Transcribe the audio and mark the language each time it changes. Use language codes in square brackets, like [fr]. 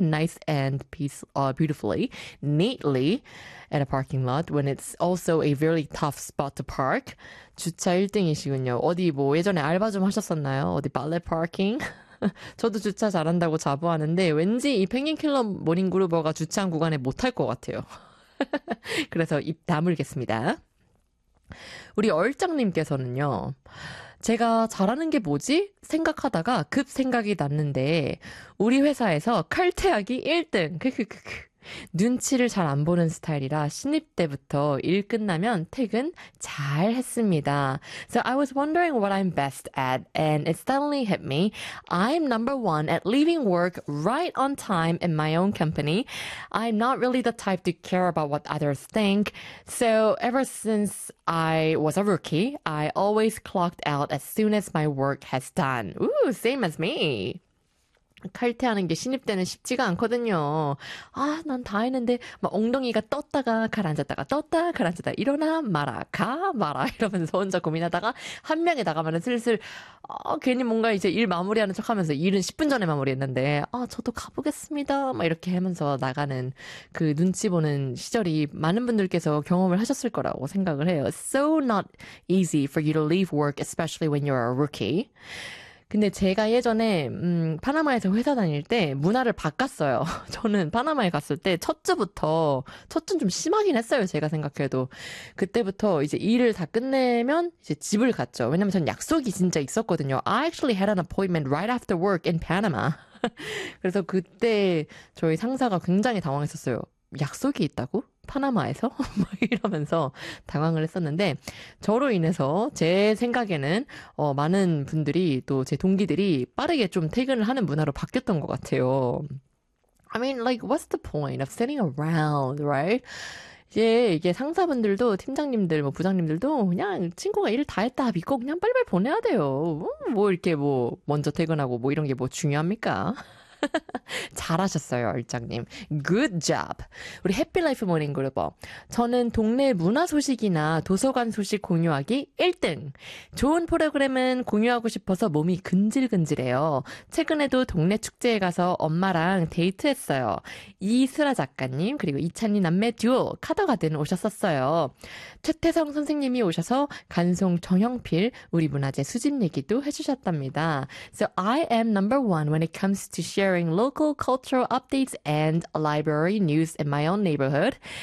[en] nice and peace, beautifully, neatly, at a parking lot when it's also a very tough spot to park. [ko] 주차 1등이시군요. 어디 뭐 예전에 알바 좀 하셨었나요? 어디 발레 파킹? 저도 주차 잘한다고 자부하는데 왠지 이 펭귄킬러 모닝그루버가 주차한 구간에 못할 것 같아요. 그래서 입 다물겠습니다. 우리 얼짱님께서는요. 제가 잘하는 게 뭐지? 생각하다가 급 생각이 났는데 우리 회사에서 칼퇴하기 1등! 크크크크. 눈치를 잘 안 보는 스타일이라 신입 때부터 일 끝나면 퇴근 잘 했습니다. [en] So I was wondering what I'm best at and it suddenly hit me. I'm number one at leaving work right on time in my own company. I'm not really the type to care about what others think. So ever since I was a rookie, I always clocked out as soon as my work has done. Ooh, same as me. [ko] 칼퇴하는 게 신입 때는 쉽지가 않거든요. 아, 난 다 했는데 막 엉덩이가 떴다가 가라앉았다가 떴다 가라앉았다 일어나 마라 가 마라 이러면서 혼자 고민하다가 한 명에 나가면은 슬슬 괜히 뭔가 이제 일 마무리하는 척하면서 일은 10분 전에 마무리했는데 아, 저도 가보겠습니다 막 이렇게 하면서 나가는 그 눈치 보는 시절이 많은 분들께서 경험을 하셨을 거라고 생각을 해요. [en] So not easy for you to leave work, especially when you're a rookie. [ko] 근데 제가 예전에 파나마에서 회사 다닐 때 문화를 바꿨어요. 저는 파나마에 갔을 때 첫 주 좀 심하긴 했어요. 제가 생각해도. 그때부터 이제 일을 다 끝내면 이제 집을 갔죠. 왜냐면 전 약속이 진짜 있었거든요. [en] I actually had an appointment right after work in Panama. [ko] 그래서 그때 저희 상사가 굉장히 당황했었어요. 약속이 있다고? 파나마에서? 막 이러면서 당황을 했었는데 저로 인해서 제 생각에는 많은 분들이 또 제 동기들이 빠르게 좀 퇴근을 하는 문화로 바뀌었던 것 같아요. [en] I mean, like, what's the point of sitting around, right? [ko] 이게 상사분들도 팀장님들, 뭐 부장님들도 그냥 친구가 일을 다 했다 믿고 그냥 빨리빨리 보내야 돼요. 뭐 이렇게 뭐 먼저 퇴근하고 뭐 이런 게 뭐 중요합니까? 잘하셨어요, 얼짱님. [en] Good job. [ko] 우리 해피라이프 모닝그룹어. 저는 동네 문화 소식이나 도서관 소식 공유하기 1등. 좋은 프로그램은 공유하고 싶어서 몸이 근질근질해요. 최근에도 동네 축제에 가서 엄마랑 데이트했어요. 이슬아 작가님, 그리고 이찬이 남매 듀오 카더가든 오셨었어요. 최태성 선생님이 오셔서 간송 정형필 우리 문화재 수집 얘기도 해주셨답니다. [en] So I am number one when it comes to sharing local cultural updates and library news in my own neighborhood.